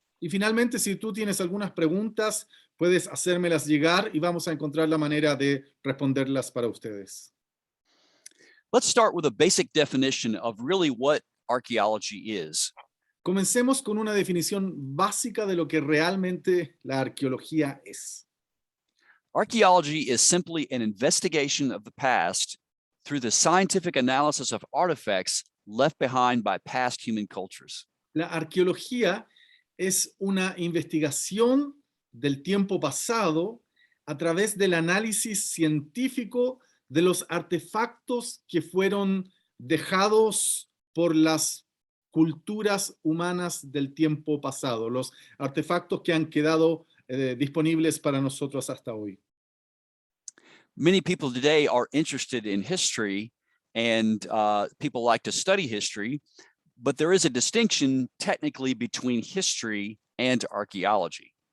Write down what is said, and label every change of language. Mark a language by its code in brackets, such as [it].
[es] Y finalmente, si tú tienes algunas preguntas, puedes hacérmelas llegar y vamos a encontrar la manera de responderlas para ustedes. [en] Let's start with a basic definition of really what archaeology is. [es] Comencemos con una definición básica de lo que realmente la arqueología es. [en] Archaeology is simply an investigation of the past through the scientific analysis of artifacts left behind by past human cultures. [es] La arqueología es una investigación del tiempo pasado a través del análisis científico de los artefactos que fueron dejados por las culturas humanas del tiempo pasado, los artefactos que han quedado disponibles para nosotros hasta hoy. [en] Many people today are interested in history and people like to study history, but there is a distinction technically between history and archaeology.